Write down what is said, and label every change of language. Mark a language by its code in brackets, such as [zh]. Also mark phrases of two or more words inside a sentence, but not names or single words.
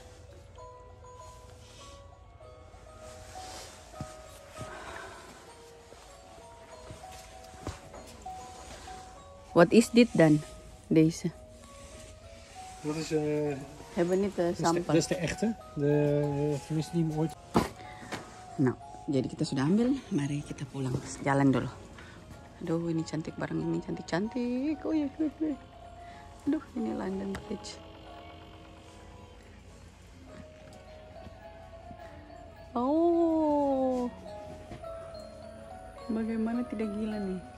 [nl] What is dit dan? Deze. Dat is, Hebben niet sampel. dat is de echte. Tenminste die ooit. [id] Nah, jadi kita sudah ambil. Mari kita pulang. Jalan dulu. Aduh, ini cantik barang ini, cantik-cantik. Oh ya, aduh, ini London Bridge. Oh, bagaimana tidak gila nih?